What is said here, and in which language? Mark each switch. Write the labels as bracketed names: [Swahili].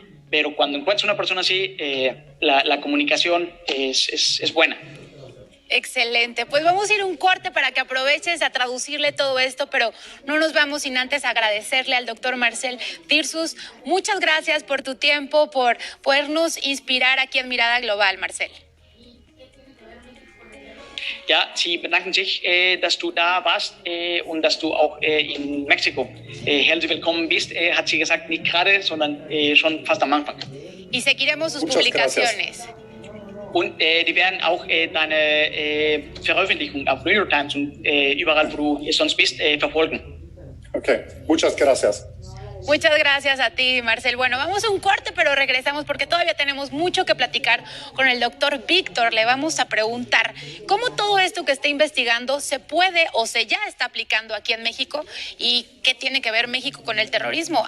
[Spanish] Pero cuando encuentras una persona así, la comunicación es buena. Excelente, pues vamos a ir a un corte para que aproveches a traducirle todo esto, pero no nos vamos sin antes agradecerle al doctor Marcel Tirsus. Muchas gracias por tu tiempo, por podernos inspirar aquí en Mirada Global, Marcel. [German] Ja, Sie bedanken sich, dass du da warst und dass du auch in Mexiko herzlich willkommen bist, hat sie gesagt, nicht gerade, sondern schon fast am Anfang. [Spanish] Y seguiremos sus Muchas publicaciones. Gracias. [German] Und die werden auch deine Veröffentlichung auf New York Times und überall, wo du sonst bist, verfolgen. [Spanish] Okay, muchas gracias. Muchas gracias a ti, Marcel. Bueno, vamos a un corte, pero regresamos porque todavía tenemos mucho que platicar con el doctor Víctor. Le vamos a preguntar cómo todo esto que está investigando se puede o se ya está aplicando aquí en México, y qué tiene que ver México con el terrorismo.